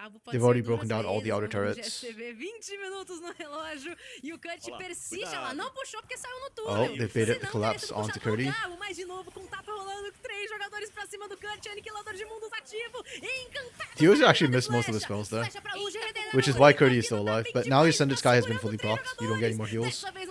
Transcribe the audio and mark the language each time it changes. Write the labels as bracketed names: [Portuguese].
[English] They've already broken down all the outer turrets. [Portuguese] 20 minutos no relógio e o Kurt persiste, ela não puxou porque saiu no [English] Oh, they baited the collapse onto Curdy. [Portuguese] Mas de novo com tapa rolando, 3 jogadores pra cima do Kurt, aniquilador de mundos ativo, encantado. [English] He actually missed most of the spells there, which is why Curdy is still alive. But now his Sundered Sky has been fully procced. You don't get any more heals.